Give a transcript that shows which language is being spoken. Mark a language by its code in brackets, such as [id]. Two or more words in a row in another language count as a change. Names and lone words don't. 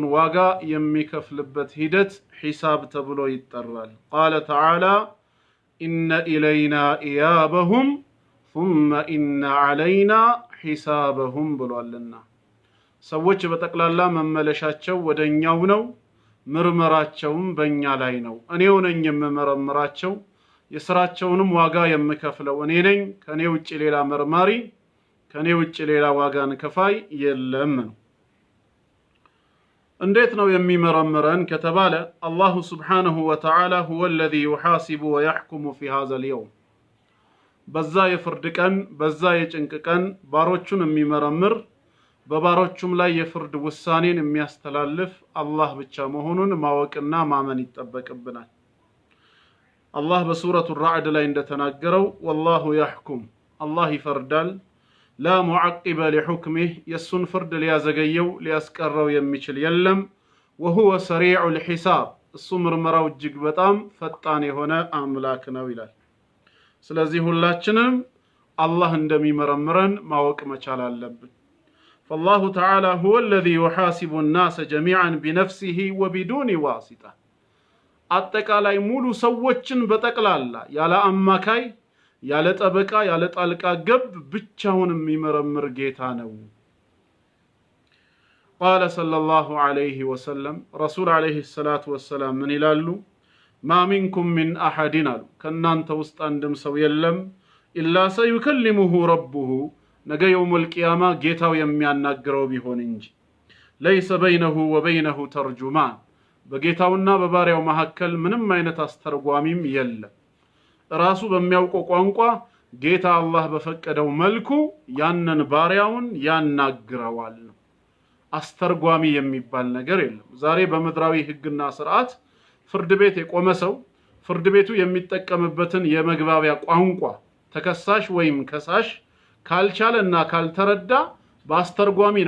[am] ዋጋ የሚከፍልበት ሂደት ሒሳብ ተብሎ ይጠራል። [ar] قال تعالى إن إلينا إيابهم ثم إن علينا حسابهم [am] ብሏልና ሰዎች በጠቅላላ መመለሻቸው ወደኛው ነው፣ ምርመራቸውም በእኛ ላይ ነው። እኔው ነኝ የምመረምራቸው፣ የስራቸውንም ዋጋ የምከፍለው እኔ ነኝ። ከኔ ውጪ ሌላ መርማሪ፣ ከኔ ውጪ ሌላ ዋጋን ከፋይ የለም ነው። እንዴት ነው የሚመረምረን ከተባለ [ar] الله سبحانه وتعالى هو الذي يحاسب ويحكم في هذا اليوم [am] በዛ የፍርድ ቀን በዛ የጭንቅ ቀን ባሮቹን የሚመረምር በባሮቹም ላይ የፍርድ ውሳኔን የሚያስተላልፍ አላህ ብቻ መሆኑን ማወቅና ማመን ይጠበቅብናል። አላህ በሱረቱ ራዕድ ላይ እንደተናገረው [ar] والله يحكم [am] አላህ ይፈርዳል፣ [ar] لا معقب لحكمه [am] የሱን ፍርድ ሊያዘገየው ሊያስቀረው የሚችል የለም፣ [ar] وهو سريع الحساب [am] እሱ ምርመራው እጅግ በጣም ፈጣን የሆነ አምላክ ነው ይላል። ስለዚህ ሁላችንም አላህ እንደሚመረምረን ማወቅ መቻል አለብን። [ar] فالله تعالى هو الذي يحاسب الناس جميعا بنفسه وبدون واسطة [am] አጠቃላይ ሙሉ ሰዎችን በጠቅላላ ያለ አማካይ ያለ ጠበቃ ያለ ጣልቃ ገብ ብቻውን የሚመረምር ጌታ ነው። [ar] قال صلى الله عليه وسلم رسول عليه الصلاة والسلام من [am] ይላሉ [ar] ما منكم من أحد [am] ከናንተ ውስጥ አንድም ሰው የለም [ar] إلا سيكلمه ربه [am] ነገ [ar] يوم القيامة [am] ጌታው የሚያናግረው ቢሆን እንጂ [ar] ليس بينه وبينه ترجمان [am] በጌታውና በባሪያው መካከል ምንም አይነት አስተርጓሚም የለም። ራሱ በሚያውቀው ቋንቋ ጌታ አላህ በፈቀደው መልኩ ያንን ባሪያውን ያናግረዋል ነው። አስተርጓሚ የሚባል ነገር የለም። ዛሬ በምድራዊ ህግና ስርዓት ፍርድ ቤት የቆመ ሰው ፍርድ ቤቱ የሚጠቀምበትን የመግባቢያ ቋንቋ ተከሳሽ ወይም ከሳሽ ካልቻለና ካልተረዳ በአስተርጓሚ ነው